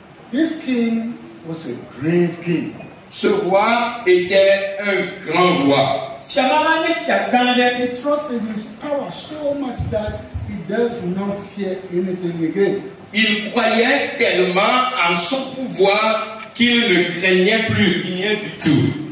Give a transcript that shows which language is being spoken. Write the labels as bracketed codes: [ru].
[en] This king was a great king. [fr] Ce roi était un grand roi. [en] He trusted his power so much that he does not fear anything again. [fr] Il croyait tellement en son pouvoir qu'il ne craignait plus rien du tout.